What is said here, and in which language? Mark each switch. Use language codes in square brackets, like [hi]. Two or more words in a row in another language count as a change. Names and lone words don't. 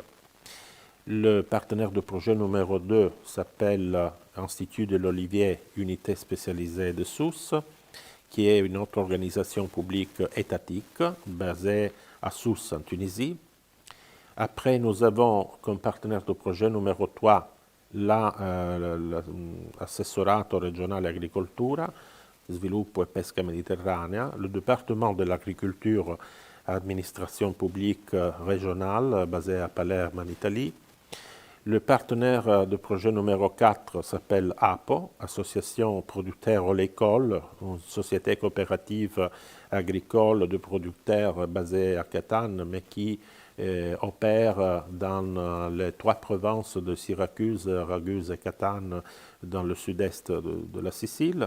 [fr] Le partenaire de projet numéro 2 s'appelle Institut de l'Olivier, unité spécialisée de Sousse, qui est une autre organisation publique étatique basée à Sousse en Tunisie. Après, nous avons comme partenaire de projet numéro 3 [it] l'assessorato regionale agricoltura, sviluppo e pesca mediterranea, [fr] le département de l'agriculture, administration publique régionale basé à Palerme en Italie. Le partenaire de projet numéro 4 s'appelle APO, Association producteurs oléicole, une société coopérative agricole de producteurs basée à Catane, mais qui opère dans les 3 provinces de Syracuse, Raguse et Catane, dans le sud-est de la Sicile.